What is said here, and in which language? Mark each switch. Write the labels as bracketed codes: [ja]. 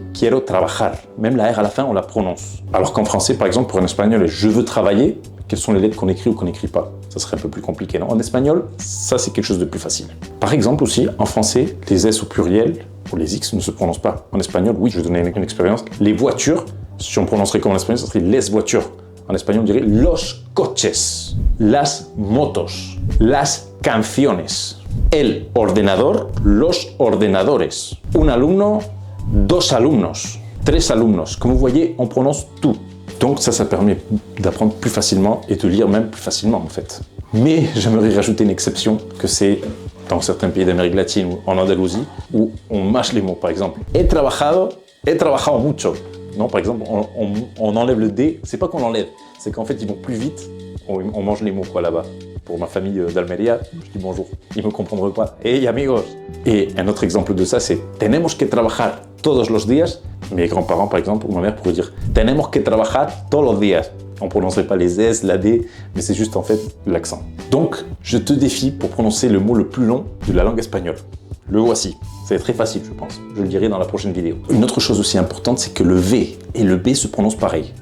[es] « Quiero trabajar [fr] », même la R à la fin, on la prononce. Alors qu'en français, par exemple, pour un espagnol, « je veux travailler », quelles sont les lettres qu'on écrit ou qu'on n'écrit pas? Ça serait un peu plus compliqué, non? En espagnol, ça c'est quelque chose de plus facile. Par exemple aussi, en français, les S au pluriel ou les X ne se prononcent pas. En espagnol, oui, je vais donner une expérience. Les voitures, si on prononcerait comme en espagnol, ça serait les voitures. En espagnol, on dirait [es] los coches, las motos, las canciones, el ordenador, los ordenadores, un alumno, dos alumnos, tres alumnos. [fr] Comme vous voyez, on prononce tout. Donc ça permet d'apprendre plus facilement et de lire même plus facilement en fait. Mais j'aimerais rajouter une exception que c'est dans certains pays d'Amérique latine ou en Andalousie où on mâche les mots. Par exemple, [es] he trabajado mucho. [fr] Non, par exemple, on enlève le D. C'est pas qu'on l'enlève, c'est qu'en fait ils vont plus vite. On mange les mots quoi là-bas. Pour ma famille d'Almeria, je dis bonjour. Ils me comprendront pas. [es] Hey amigos. [fr] Et un autre exemple de ça, c'est [es] tenemos que trabajar todos los días. [fr] Mes grands-parents, par exemple, ou ma mère pourrait dire [es] tenemos que trabajar todos los días. [fr] On ne prononcerait pas les S, la D, mais c'est juste en fait l'accent. Donc, je te défie pour prononcer le mot le plus long de la langue espagnole. Le voici. C'est très facile, je pense. Je le dirai dans la prochaine vidéo. Une autre chose aussi importante, c'est que le V et le B se prononcent pareil.